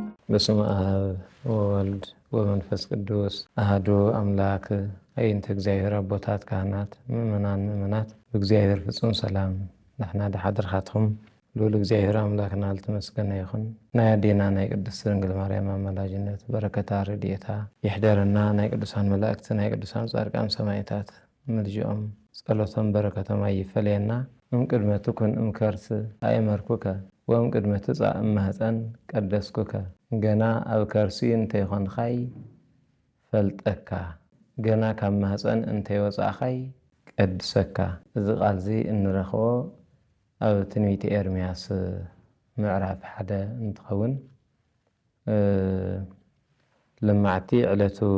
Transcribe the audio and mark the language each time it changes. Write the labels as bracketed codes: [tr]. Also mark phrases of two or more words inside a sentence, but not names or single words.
[gez] በስመ አብ ወወልድ ወመንፈስ ቅዱስ አሐዱ አምላክ። [ti] አይንተ እግዚአብሔር አቦታት ካህናት ምእመናት በእግዚአብሔር ፍጹም ሰላም ንሕና ድሓድርኻትኩም ልዑል እግዚአብሔር አምላክና ልተመስገነ ይኹን። ናይ አዴና ናይ ቅድስት ድንግል ማርያም አማላጅነት በረከታ ረድኤታ ይሕደረና። ናይ ቅዱሳን መላእክቲ ናይ ቅዱሳን ጻድቃን ሰማዕታት ምልጅኦም ጸሎቶም በረከቶም አይፈለየና። [gez] እምቅድመ ትኩን እምከርስ አእመርኩከ ወእምቅድመ ትጻእ እማህፀን ቀደስኩከ። [ti] ገና ኣብ ከርሲ እንተይኾንኻይ ፈልጠካ፣ ገና ካብ ማህፀን እንተይወፃእኻይ ቀድሰካ። እዚ ቃል እዚ እንረኽቦ ኣብ ትንቢተ ኤርምያስ ምዕራፍ 1 እንትኸውን ልማዕቲ ዕለቱ